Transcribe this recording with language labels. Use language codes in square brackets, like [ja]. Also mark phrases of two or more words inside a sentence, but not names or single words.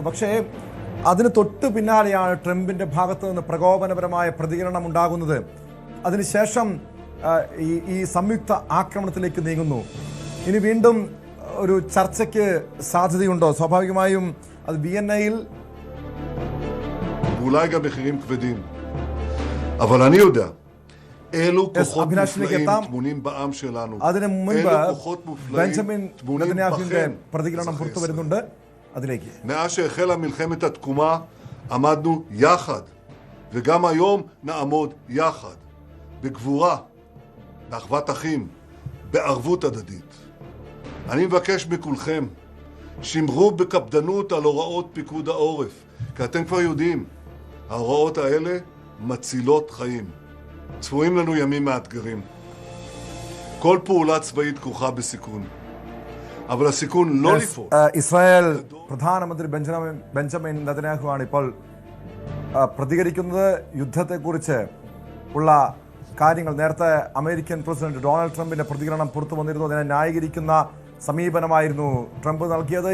[ml] പക്ഷേ അതിന് തൊട്ടു പിന്നാലെയാണ് ട്രംപിന്റെ ഭാഗത്തു നിന്ന് പ്രകോപനപരമായ പ്രതികരണം ഉണ്ടാകുന്നത്. അതിനുശേഷം ഈ സംയുക്ത ആക്രമണത്തിലേക്ക് നീങ്ങുന്നു. ഇനി വീണ്ടും ഒരു ചർച്ചയ്ക്ക് സാധ്യതയുണ്ടോ? സ്വാഭാവികമായും അത് വിയന്നയിൽ [he] ואולי גם מחירים כבדים. אבל אני יודע, אלו כוחות מופלאים טמונים בעם שלנו. [ml] അതിനു മുൻപ് [he] אלו כוחות מופלאים [ml] ബെഞ്ചമിൻ [he] טמונים [ml] നെതന്യാഹുവിന്റെ [he] בכם. [ml] പ്രതികരണം പുറത്തു വരുന്നുണ്ട്. അതിലേക്ക് [he] מאז שהחלה מלחמת התקומה עמדנו יחד, וגם היום נעמוד יחד, בגבורה, באחוות אחים, בערבות הדדית. אני מבקש מכולכם, שמרו בקפדנות על הוראות פיקוד העורף, כי אתם כבר יודעים, ההוראות האלה מצילות חיים. צפויים לנו ימים מאתגרים. כל פעולה צבאית כרוכה בסיכון. אבל הסיכון לא לפעול. [ml] ഇസ്രായേൽ പ്രധാനമന്ത്രി ബെഞ്ചമിൻ നെതന്യാഹു ആണ് ഇപ്പോൾ പ്രതികരിക്കുന്നത്. യുദ്ധത്തെക്കുറിച്ച് ഉള്ള കാര്യങ്ങൾ നേരത്തെ അമേരിക്കൻ പ്രസിഡന്റ് ഡൊണാൾഡ് ട്രംപിന്റെ പ്രതികരണം പുറത്തു വന്നിരുന്നു. അതിനെ ന്യായീകരിക്കുന്ന സമീപനമായിരുന്നു ട്രംപ് നൽകിയത്.